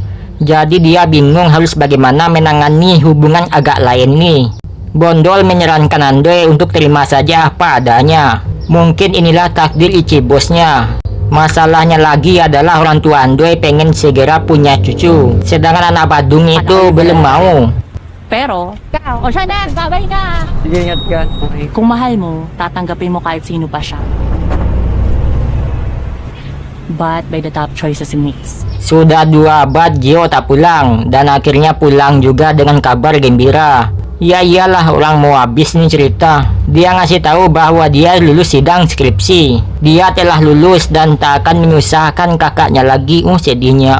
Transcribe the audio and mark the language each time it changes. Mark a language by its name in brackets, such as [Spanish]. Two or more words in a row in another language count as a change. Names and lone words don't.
[Indonesian] Jadi dia bingung harus bagaimana menangani hubungan agak lain nih. Bondol menyarankan Andre untuk terima saja apa adanya. Mungkin inilah takdir Ichi bosnya. Masalahnya lagi adalah orang tua Andre pengen segera punya cucu, sedangkan anak Badung itu belum mau. [Filipino] Pero, o siya na, babay ka. Sige, ingat ka. Okay. Kung mahal mo, tatanggapin mo kahit sino pa siya. [English] But by the top choice is Mix. [Indonesian] Sudah 2 abad Gio tak pulang, dan akhirnya pulang juga dengan kabar gembira. Ya iyalah, orang mau habis nih cerita. Dia ngasih tahu bahwa dia lulus sidang skripsi. Dia telah lulus dan tak akan menyusahkan kakaknya lagi. Sedihnya.